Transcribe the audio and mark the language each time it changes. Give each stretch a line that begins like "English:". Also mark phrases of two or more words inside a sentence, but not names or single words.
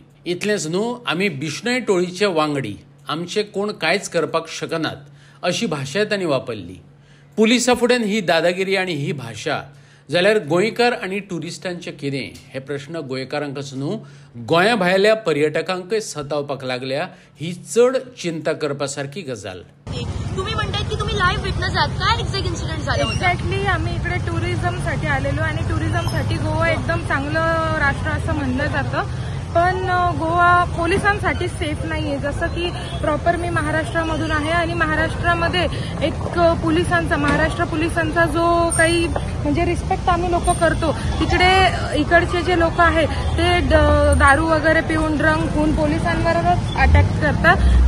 Konkani: इतलेंच न्हू, आमी बिश्नोई टोळीचे वांगडी, आमचे कोण कांयच करपाक शकनात अशी भाशा तांणी वापरली. पुलिसां फुड्यान ही दादागिरी आनी ही भाशा जाल्यार गोंयकार आनी टुरिस्टांचें कितें हे प्रश्न गोंयकारांकच न्हू गोंया भायल्या पर्यटकांकय सतावपाक लागल्या. ही चड चिंता करपा सारकी गजाल.
Marathi: तुम्ही म्हणताय की तुम्ही
English: live witness
Marathi: आहात. काय
English: exact incident
Marathi: झालं? एक्झॅक्टली आम्ही इकडे टुरिझमसाठी आलेलो आणि टुरिझमसाठी गोवा एकदम चांगलं राष्ट्र असं म्हणलं जातं. पण गोवा पोलिसांसाठी सेफ नाहीये. जसं की प्रॉपर मी महाराष्ट्रामधून आहे आणि महाराष्ट्रामध्ये एक महाराष्ट्र पोलिसांचा जो काही म्हणजे रिस्पेक्ट आम्ही लोक करतो तिकडे इकडचे जे लोक आहेत ते दारू वगैरे पिऊन ड्रंक होऊन पोलिसांवरच अटॅक करतात.